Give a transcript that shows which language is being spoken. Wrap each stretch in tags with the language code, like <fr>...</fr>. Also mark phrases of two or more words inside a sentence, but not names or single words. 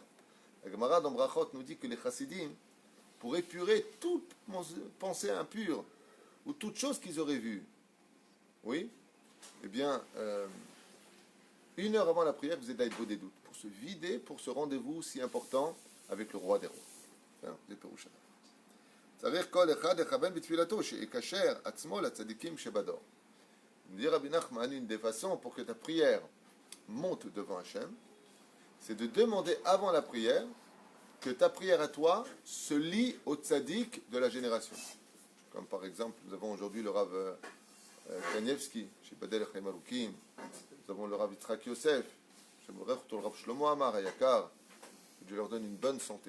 <fr>La Gemara dans Brachot nous dit que les Hasidim, pour épurer toute pensée impure ou toute chose qu'ils auraient vue, oui, eh bien, 1 heure avant la prière, vous êtes des doutes. Pour se vider pour ce rendez-vous si important avec le roi des rois.</fr> <he>זה פירוש הדבר. צריך כל אחד לכוון בתפילתו שיקשר עצמו לצדיקים שבדור.</he> <fr>Dit Rabbi Nachman, une des façons pour que ta prière monte devant Hachem, c'est de demander avant la prière que ta prière à toi se lie au tzaddik de la génération. Comme par exemple, nous avons aujourd'hui le Rav Kanievski, chez</fr> <he>בדל חיים ארוכים,</he> <fr>nous avons le Rav Yitzhak Yosef, chez le Rav Shlomo Amar Ayakar, que Dieu leur donne une bonne santé.</fr>